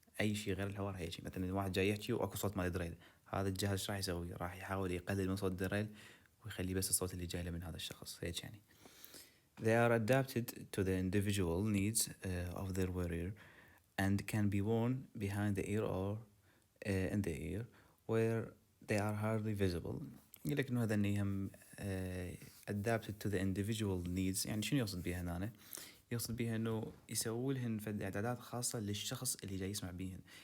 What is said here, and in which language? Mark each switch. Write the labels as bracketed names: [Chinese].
[Arabic] أي شيء غير الحوار هيك مثلا واحد جاي يحكي وأكو صوت مال دريل، هذا الجهاز راح يسوي؟ راح يحاول يقلل من صوت الدريل ويخلي بس الصوت اللي جاي له من هذا الشخص هيك يعني. [English] They are adapted to the individual needs of their wearer and can be worn behind the ear or in the ear where they are hardly visible. [Arabic] يقول لك إنه هذا هم [English] adapted to the individual needs. [Arabic] يعني شنو يقصد بها هنا؟ يقصد بها إنه يسووا لهن فد إعدادات خاصة للشخص اللي جاي يسمع بيهن.